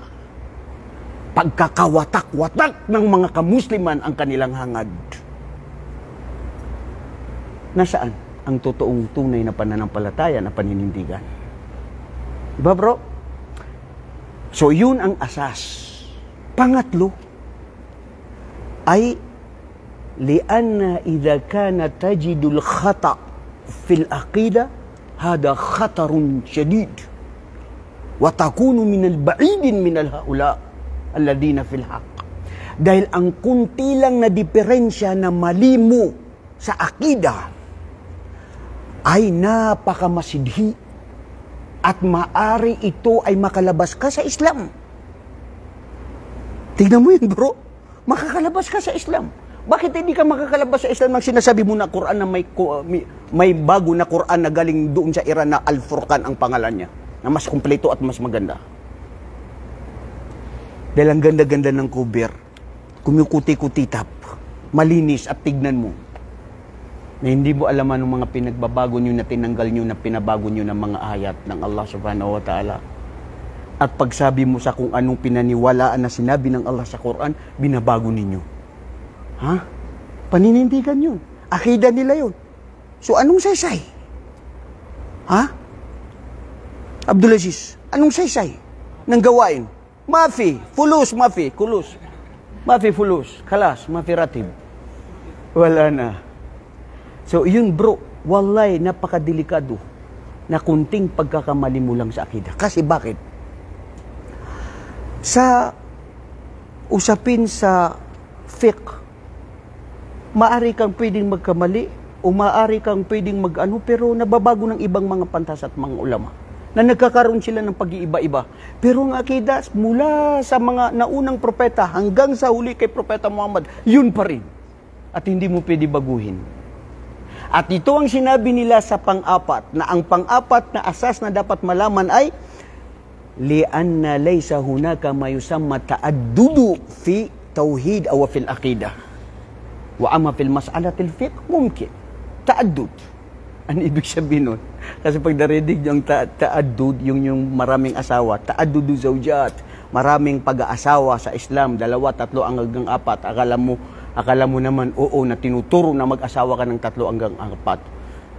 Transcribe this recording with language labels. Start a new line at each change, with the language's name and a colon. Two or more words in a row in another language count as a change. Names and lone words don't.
Filipino: Pagkakawatak-watak ng mga kamusliman ang kanilang hangad. Nasaan ang totoong tunay na pananampalataya na paninindigan? Diba bro? So yun ang asas. Pangatlo ay
Arabic: لأن إذا كان تجد الخطأ في العقيدة هذا خطر شديد وتكون من البعيدين من الحول الذين في الحق.
Filipino: Dahil ang kunti lang na diferensya na mali mo sa aqida ay napakamasidhi at maari ito ay makalabas ka sa Islam. Tignan mo yun bro, makakalabas ka sa Islam. Bakit hindi ka makakalabas sa Islam nang sinasabi mo na Quran na may bago na Quran na galing doon sa Iran na Al-Furqan ang pangalan niya, na mas kumpleto at mas maganda? Dahil ang ganda-ganda ng cover, kumukuti-kutitap, malinis at tignan mo na hindi mo alaman ng mga pinagbabago nyo na tinanggal nyo na pinabago nyo ng mga ayat ng Allah subhanahu wa ta'ala. At pagsabi mo sa kung anong pinaniwalaan na sinabi ng Allah sa Quran, binabago ninyo. Ha? Paninindigan yun. Akida nila yun. So anong saysay? Ha? Abdulaziz, anong saysay ng gawain?
Arabic: مافي فلوس مافي خلص. مافي فلوس خلاص مافي راتب.
Filipino: Wala na. So yun bro, wallahi napakadelikado na kunting pagkakamali mo lang sa akida. Kasi bakit? Sa usapin sa fiqh, maari kang pwedeng magkamali o maari kang pwedeng mag-ano, pero nababago ng ibang mga pantas at mga ulama na nagkakaroon sila ng pag-iiba-iba. Pero ang akida mula sa mga naunang propeta hanggang sa huli kay Propeta Muhammad, yun pa rin. At hindi mo pwede baguhin. At ito ang sinabi nila sa pang-apat, na ang pang-apat na asas na dapat malaman ay
Arabic: لأن ليس هناك ما يسمى تعدد في توحيد أو في العقيدة. وأما في المسألة الفقه ممكن تعدد.
Filipino: Ano ibig sabihin nun? Kasi pag narinig yung ta'addud, yung maraming asawa,
Arabic: تعدد زوجات,
Filipino: maraming pag-aasawa sa Islam, 2, 3 hanggang 4, akala mo naman, oo, na tinuturo na mag-asawa ka ng 3 hanggang 4.